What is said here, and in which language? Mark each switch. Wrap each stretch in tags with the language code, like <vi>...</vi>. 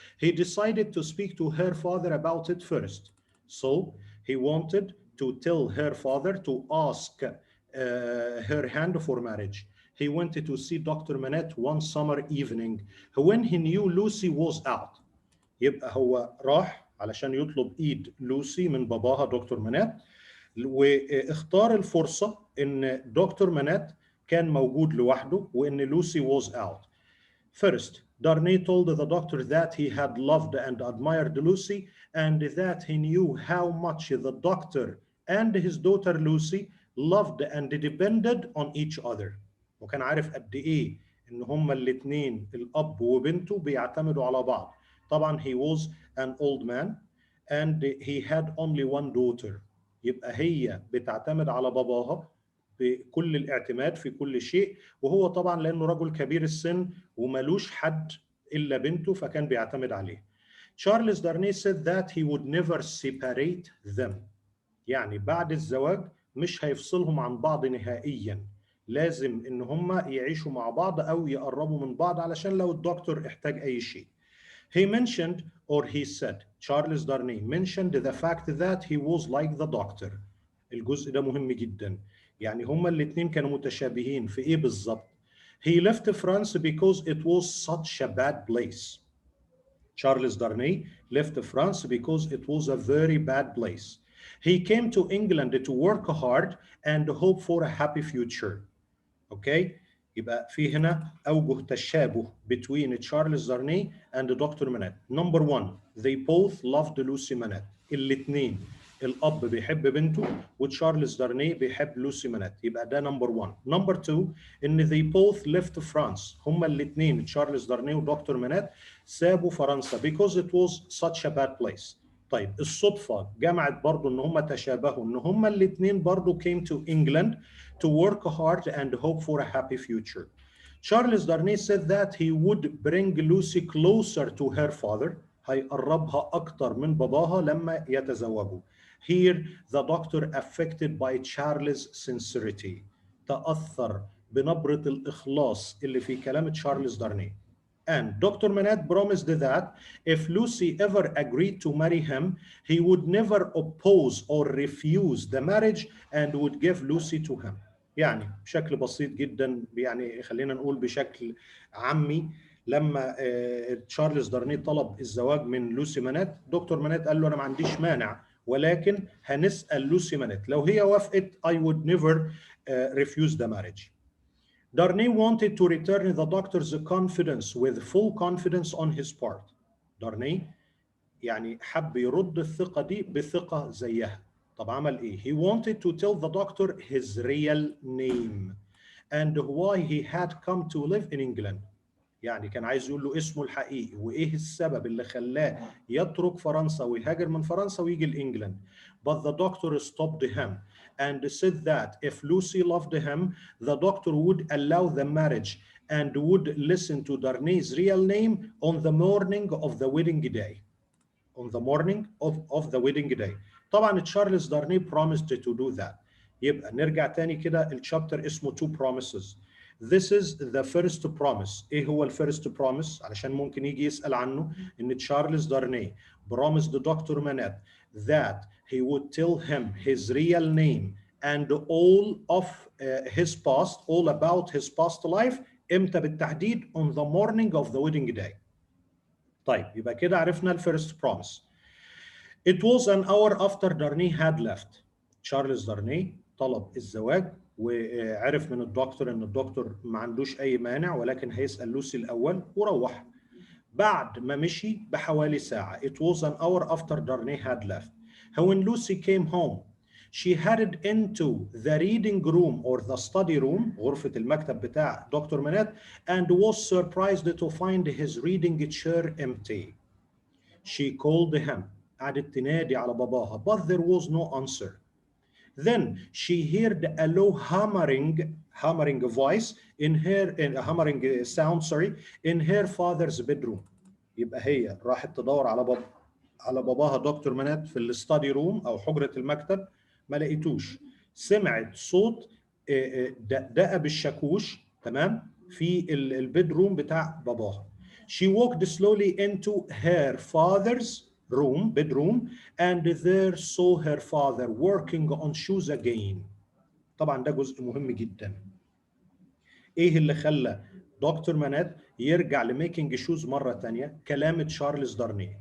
<en>He decided to speak to her father about it first. So he wanted to tell her father to ask her hand for marriage. He went to see Dr. Minnett one summer evening when he knew Lucy was out.</en> <ar>يبقى هو راح علشان يطلب ايد لوسي من باباها دكتور منات، واختار الفرصة ان دكتور منات كان موجود لوحده وان لوسي</ar> <en>was out. First, Darnay told the doctor that he had loved and admired Lucy and that he knew how much the doctor and his daughter Lucy loved and depended on each other.</en> <ar>وكان عارف قد ايه ان هما الاثنين الاب وبنته بيعتمدوا على بعض.</ar> <en>طبعا he was an old man and he had only one daughter.</en> <ar>يبقى هي بتعتمد على باباها بكل الاعتماد في كل شيء، وهو طبعا لانه رجل كبير السن وملوش حد الا بنته فكان بيعتمد عليه.</ar> <en>Charles Darnay said that he would never separate them.</en> <ar>يعني بعد الزواج مش هيفصلهم عن بعض نهائيا. لازم ان هم يعيشوا مع بعض او يقربوا من بعض علشان لو الدكتور احتاج اي شيء.</ar> <en>He mentioned, or he said, Charles Darnay mentioned the fact that he was like the doctor. الجزء ده مهم جدا. يعني هما الاثنين كانوا متشابهين في ايه بالظبط. He left France because it was such a bad place. Charles Darnay left France because it was a very bad place. He came to England to work hard and hope for a happy future. Okay?</en> <ar>يبقى في هنا أوجه تشابه</ar> <en>between Charles Darnay and Dr. Minnett. Number one, they both loved Lucy Minnett.</en> <ar>الاثنين الأب بيحب بنته وتشارلز دارني بيحب لوسي مينيت. يبقى ده</ar> <en>number one. Number two, إن they both left France.</en> <ar>هما الاثنين تشارلز دارني ودكتور مينيت سابوا فرنسا</ar> <en>because it was such a bad place.</en> <ar>طيب الصدفة جمعت برضو إن هما تشابهوا إن هما الاثنين برضو</ar> <en>came to England to work hard and hope for a happy future. Charles Darnay said that he would bring Lucy closer to her father.</en> <ar>هيقربها أكتر من باباها لما يتزوجوا.</ar> <en>Here the doctor affected by Charles' sincerity</en> <ar>تأثر بنبرة الإخلاص اللي في كلام تشارلز دارني.</ar> <en>And Dr. Minnett promised that if Lucy ever agreed to marry him, he would never oppose or refuse the marriage and would give Lucy to him.</en> <ar>يعني بشكل بسيط جدا، يعني خلينا نقول بشكل عامي، لما تشارلز دارني طلب الزواج من لوسي مانيت، دكتور مانيت قال له انا ما عنديش مانع، ولكن هنسأل لوسي مانيت، لو هي وافقت</ar> <en>I would never refuse the marriage. Darnay wanted to return the doctor's confidence with full confidence on his part.</en> <ar>Darnay يعني حب يرد الثقة دي بثقة زيها. طب عمل ايه؟</ar> <en>He wanted to tell the doctor his real name and why he had come to live in England.</en> <ar>يعني كان عايز يقول له اسمه الحقيقي وايه السبب اللي خلاه يترك فرنسا ويهاجر من فرنسا ويجي لإنجلند.</ar> <en>But the doctor stopped him and said that if Lucy loved him, the doctor would allow the marriage and would listen to Darnay's real name on the morning of the wedding day. On the morning of the wedding day. طبعا Charles Darnay promised to do that.</en> <ar>يبقى نرجع تاني كده، الشابتر اسمه</ar> <en>two promises. This is the first promise.</en> <ar>ايه هو الفيرست promise؟ علشان ممكن يجي يسأل عنه. ان تشارلز دارني promised Dr.</ar> <en>Minnett that he would tell him his real name and all of his past, all about his past life.</en> <ar>امتى بالتحديد؟</ar> <en>on the morning of the wedding day.</en> <ar>طيب يبقى كده عرفنا الفيرست promise.</ar> <en>It was an hour after Darnay had left.</en> <ar>تشارلز دارني طلب الزواج وعرف من الدكتور ان الدكتور ما عندوش اي مانع، ولكن هيسأل لوسي الاول وروح. بعد ما مشي بحوالي ساعة.</ar> <en>It was an hour after Darnay had left. When Lucy came home, she headed into the reading room or the study room,</en> <ar>غرفة المكتب بتاع دكتور منات,</ar> <en>and was surprised to find his reading chair empty. She called him.</en> <ar>قعدت تنادي على باباها,</ar> <en>but there was no answer. Then she heard a low hammering voice in a hammering sound, in her father's bedroom.</en> <ar>يبقى هي راحت تدور على باباها دكتور منات في الستادي روم او حجرة المكتب، ما لقيتوش. سمعت صوت دقدقة بالشاكوش، تمام، في البيدروم بتاع باباها.</ar> <en>She walked slowly into her father's bedroom, and there saw her father working on shoes again.</en> <ar>طبعا ده جزء مهم جدا. ايه اللي خلى دكتور مانات يرجع لميكينج شوز مرة تانية؟ كلام تشارلز دارني.</ar>